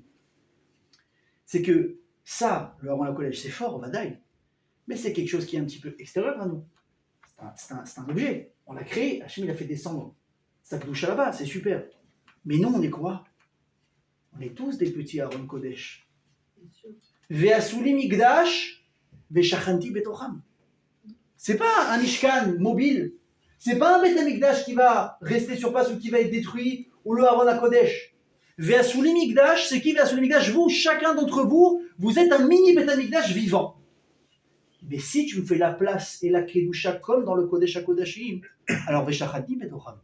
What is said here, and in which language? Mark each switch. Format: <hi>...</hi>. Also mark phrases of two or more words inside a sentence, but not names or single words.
<fr>C'est que ça, le Haron HaKodesh, c'est fort, Vadaï, mais c'est quelque chose qui est un petit peu extérieur à nous. C'est un objet. On l'a créé, Hachem il a fait descendre sa douche là-bas, c'est super. Mais nous, on est quoi? On est tous des petits Aaron Kodesh.</fr> <he>Ve'asuli migdash, ve'shachanti betocham.</he> <fr>C'est pas un Mishkan mobile. C'est pas un Beth Amikdash qui va rester sur place ou qui va être détruit, ou le Aaron HaKodesh.</fr> <he>Ve'asuli migdash,</he> <fr>c'est qui</fr> <he>Ve'asuli migdash?</he> <fr>Vous, chacun d'entre vous, vous êtes un mini</fr> <he>Beth Amikdash</he> <fr>vivant. Mais si tu me fais la place et la Kedusha comme dans le Kodesh HaKodashim, alors</fr> <he>ve'shachanti betocham.</he>